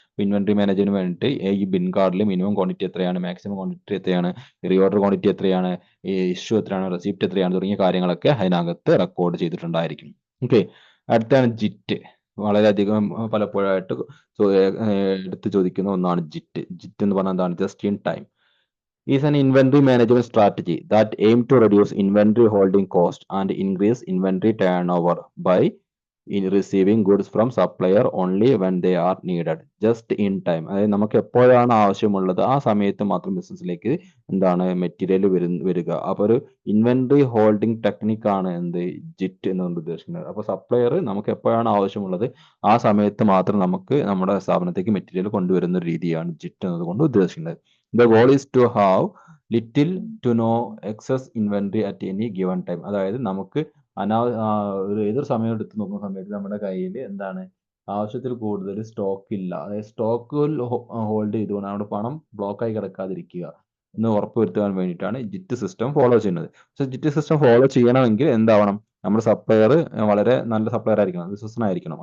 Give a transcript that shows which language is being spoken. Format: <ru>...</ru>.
<ml>Inventory മാനേജിന് വേണ്ടിയിട്ട് ഈ bin കാർഡിൽ മിനിമം ക്വാണ്ടിറ്റി എത്രയാണ്, മാക്സിമം ക്വാണ്ടിറ്റി എത്രയാണ്, റീഓർഡർ ക്വാണ്ടിറ്റി എത്രയാണ്, ഈ ഇഷ്യൂ എത്രയാണ്, റെസിപ്റ്റ് എത്രയാണ് തുടങ്ങിയ കാര്യങ്ങളൊക്കെ അതിനകത്ത് റെക്കോർഡ് ചെയ്തിട്ടുണ്ടായിരിക്കും. ഓക്കെ, അടുത്താണ് ജിറ്റ്. വളരെയധികം പലപ്പോഴായിട്ട് എടുത്ത് ചോദിക്കുന്ന ഒന്നാണ് ജിറ്റ്. ജിറ്റ് എന്ന് പറഞ്ഞാൽ എന്താണ്?</ml> <en>Just in time is an inventory management strategy that aim to reduce inventory holding cost and increase inventory turnover by receiving goods from supplier only when they are needed, just in time.</en> <ml>അതായത് നമുക്ക് എപ്പോഴാണ് ആവശ്യമുള്ളത് ആ സമയത്ത് മാത്രം ബിസിനസ്സിലേക്ക് എന്താണ് material വരിക. അപ്പോൾ ഒരു ഇൻവെന്ററി ഹോൾഡിംഗ് ടെക്നിക്കാണ് എന്ത് ജിറ്റ് എന്നുകൊണ്ട് ഉദ്ദേശിക്കുന്നത്. അപ്പോൾ സപ്ലയർ നമുക്ക് എപ്പോഴാണ് ആവശ്യമുള്ളത് ആ സമയത്ത് മാത്രം നമുക്ക് നമ്മുടെ സ്ഥാപനത്തേക്ക് മെറ്റീരിയൽ കൊണ്ടുവരുന്ന ഒരു രീതിയാണ് ജിറ്റ് എന്നതുകൊണ്ട് ഉദ്ദേശിക്കുന്നത്.</ml> <en>The goal is to have little to no excess inventory at any given time.</en> <ml>അതായത് നമുക്ക് ഒരു ഏതൊരു സമയം എടുത്ത് നോക്കുന്ന സമയത്ത് നമ്മുടെ കയ്യിൽ എന്താണ് ആവശ്യത്തിൽ കൂടുതൽ സ്റ്റോക്ക് ഇല്ല. അതായത് സ്റ്റോക്ക് ഹോൾഡ് ചെയ്തുകൊണ്ട് നമ്മുടെ പണം ബ്ലോക്ക് ആയി കിടക്കാതിരിക്കുക എന്ന് ഉറപ്പുവരുത്താൻ വേണ്ടിയിട്ടാണ് ജിറ്റ് സിസ്റ്റം ഫോളോ ചെയ്യുന്നത്. പക്ഷെ ജിറ്റ് സിസ്റ്റം ഫോളോ ചെയ്യണമെങ്കിൽ എന്താവണം? നമ്മുടെ സപ്ലയർ വളരെ നല്ല സപ്ലയർ ആയിരിക്കണം, വിശ്വസനായിരിക്കണം.</ml>